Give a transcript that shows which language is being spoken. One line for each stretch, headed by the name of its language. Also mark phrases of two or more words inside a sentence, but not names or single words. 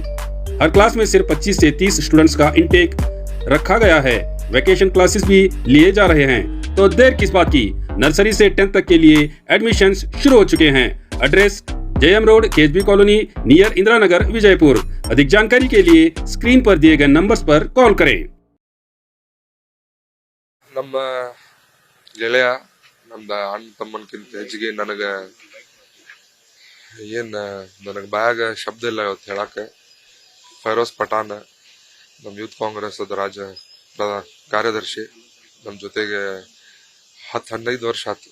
Hindi: हर क्लास में सिर्फ 25 से 30 स्टूडेंट्स का इनटेक रखा गया है।
English: vacation classes
Hindi: भी लिए जा रहे हैं, तो देर किस बात की, नर्सरी से 10th तक के लिए एडमिशंस शुरू हो चुके हैं। एड्रेस JM रोड, KSB कॉलोनी, नियर इंदिरा नगर, विजयपुर। अधिक जानकारी के लिए स्क्रीन पर दिए गए नंबर्स पर कॉल करें।
Kannada: ನಮ್ಮ ಗೆಳೆಯ ನಮ್ದ ಅಣ್ಣ ತಮ್ಮನ್ಕಿಂತ ಹೆಚ್ಚಿಗೆ ನನಗೆ ಬಾಯಾಗ ಶಬ್ದ ಇಲ್ಲ ಇವತ್ತು ಹೇಳಕ್ಕೆ. ಫೈರೋಜ್ ಪಠಾಣ್ ನಮ್ಮ ಯೂತ್ ಕಾಂಗ್ರೆಸ್ ರಾಜ್ಯ ಕಾರ್ಯದರ್ಶಿ, ನಮ್ಮ ಜೊತೆಗೆ 10-15 ವರ್ಷ ಆಯ್ತು.